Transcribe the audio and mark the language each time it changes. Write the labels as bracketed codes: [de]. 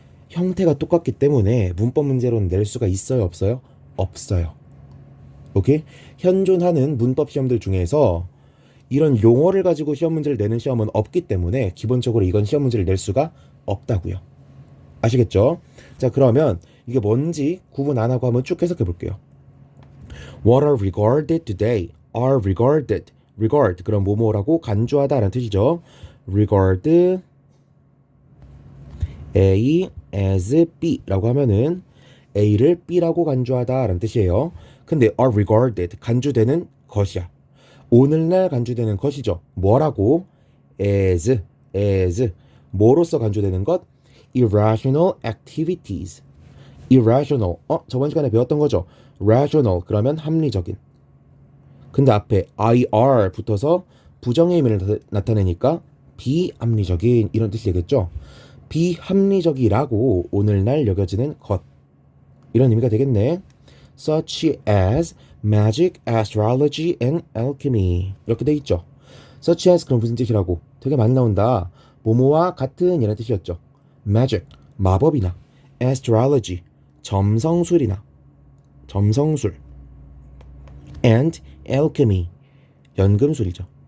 [ko] 형태가 똑같기 때문에 문법 문제로는 낼 수가 있어요, 없어요? 없어요. 오케이? 현존하는 문법 시험들 중에서 이런 용어를 가지고 시험 문제를 내는 시험은 없기 때문에 기본적으로 이건 시험 문제를 낼 수가 없다고요. 아시겠죠? 자, 그러면 이게 뭔지 구분 안 하고 한번 쭉 해석해 볼게요. [en] What are regarded today are regarded. [ko] regard 그럼 뭐뭐라고 간주하다 라는 뜻이죠. regard A as B 라고 하면은 A를 B라고 간주하다 라는 뜻이에요. 근데 are regarded 간주되는 것이야. 오늘날 간주되는 것이죠. 뭐라고? as 뭐로서 간주되는 것? [en] irrational activities. [ko] irrational 저번 시간에 배웠던 거죠. rational 그러면 합리적인. 근데 앞에 ir 붙어서 부정의 의미를 나타내니까 비합리적인 이런 뜻이 되겠죠. 비합리적이라고 오늘날 여겨지는 것 이런 의미가 되겠네. [en] such as magic, astrology, and alchemy [ko] 이렇게 돼 있죠. such as 그럼 무슨 뜻이라고? 되게 많이 나온다. 뭐뭐와 같은 이라는 뜻이었죠. magic 마법이나 astrology 점성술이나 점성술 and alchemy 연금술이죠.